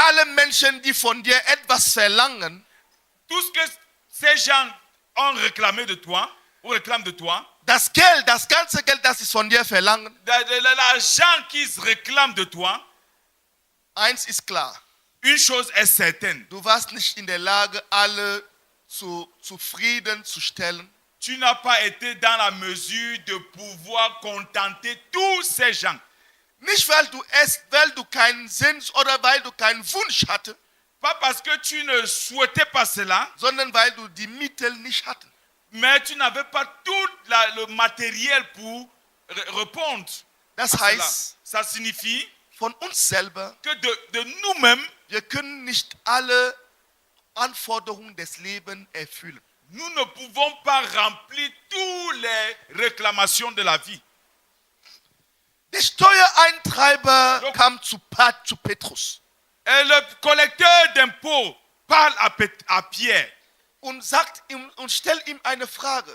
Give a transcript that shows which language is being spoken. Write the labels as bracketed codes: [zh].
[de] alle Menschen, die von dir etwas verlangen, [fr] tout ce que ces gens ont réclamé de toi, ou réclament de toi, [de] das Geld, das ganze Geld, das sie von dir verlangen, [fr] l'argent qu'ils réclament de toi, [de] eins ist klar. [fr] une chose est certaine. [de] Du warst nicht in der Lage, alle zufriedenzustellen. [fr] Tu n'as pas été dans la mesure de pouvoir contenter tous ces gens. [de] Nicht weil du keinen Sinn oder weil du keinen Wunsch hattest, [fr] Pas parce que tu ne souhaitais pas cela, [de] sondern weil du die Mittel nicht hattest. [fr] mais tu n'avais pas tout le matériel pour répondre [de] Das [fr] à cela. [de] heißt, [fr] Ça signifie [de] von uns selber, [fr] que de nous-mêmes, [de] wir können nicht alle Anforderungen des Lebens erfüllen. [fr] nous ne pouvons pas remplir toutes les réclamations de la vie. [de] Der Steuereintreiber [fr] Donc- [de] kam zu Petrus [fr] Et le collecteur d'impôts parle à Pierre [de] und sagt ihm und stellt ihm eine Frage.